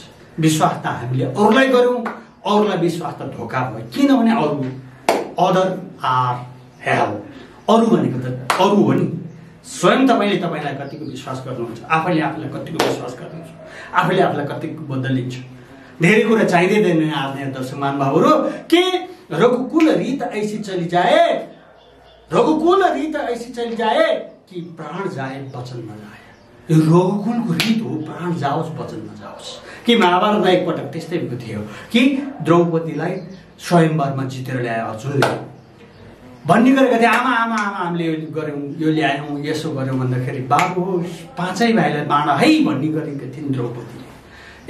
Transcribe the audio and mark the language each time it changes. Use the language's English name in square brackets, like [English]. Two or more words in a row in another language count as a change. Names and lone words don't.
[Nepali] विश्वास त हामीले अरूलाई गऱ्यौँ, अरूलाई विश्वास त धोका भयो। किनभने [English] other are hell, [Nepali] अरू भनेको त अरू हो नि। स्वयं तपाईँले तपाईँलाई कतिको विश्वास गर्नुहुन्छ, आफैले आफूलाई कतिको विश्वास गर्नुहुन्छ, आफैले आफूलाई कतिको बदलिन्छ। धेरै कुरा चाहिँदैन आज दर्शक महानुभावहरू कि [Hindi] रघुकुल रीत ऐसी चली जाए, रघुकुल रीत ऐसी चली जाए कि प्राण जाए वचन न जाए। [Nepali] यो रघुकुलको रीत हो, प्राण जाओस् वचन नजाओस्। कि महाभारतमा एकपटक त्यस्तै भएको थियो कि द्रौपदीलाई स्वयंवरमा जितेर ल्याए अर्जुनले। भन्ने गरेका थिए आमा आमा आमा हामीले यो गऱ्यौँ, यो ल्यायौँ, यसो गऱ्यौँ भन्दाखेरि बाबु पाँचै भाइलाई बाँड है भन्ने गरेका थिइन् द्रौपदीले।